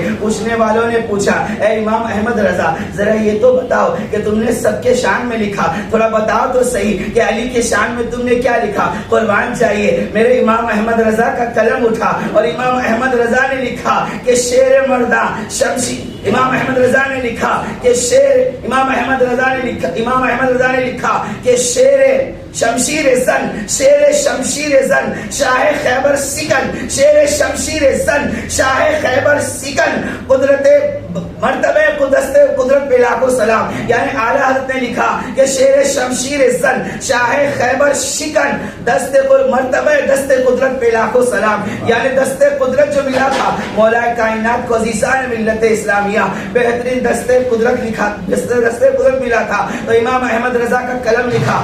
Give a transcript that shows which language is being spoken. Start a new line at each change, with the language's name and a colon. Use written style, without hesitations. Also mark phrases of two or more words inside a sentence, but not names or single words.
Urdu: پوچھنے والوں نے پوچھا، اے امام احمد رضا ذرا یہ تو بتاؤ کہ تم نے سب کے شان میں لکھا، تھوڑا بتاؤ تو صحیح کہ علی کے شان میں تم نے کیا لکھا؟ قربان چاہیے، میرے امام احمد رضا کا قلم اٹھا اور امام احمد رضا نے لکھا کہ شیر مرداں شمشیر، امام احمد رضا نے لکھا کہ امام احمد رضا نے لکھا کہ شیر شمشیر زن، شیر شمشیر زن شاہ خیبر سکن، شیر شمشیر زن شاہ خیبر سکن، قدرت مرتبہ قدرت پہ لاکھوں سلام۔ یعنی اعلیٰ حضرت نے لکھا کہ شیر شمشیر زن شاہ خیبر شکن، مرتبہ دست قدرت پہ لاکھوں سلام۔ یعنی دست قدرت جو ملا تھا مولا کائنات کو، عزیزان ملت اسلامیہ، بہترین دست قدرت ملا تھا تو امام احمد رضا کا قلم لکھا۔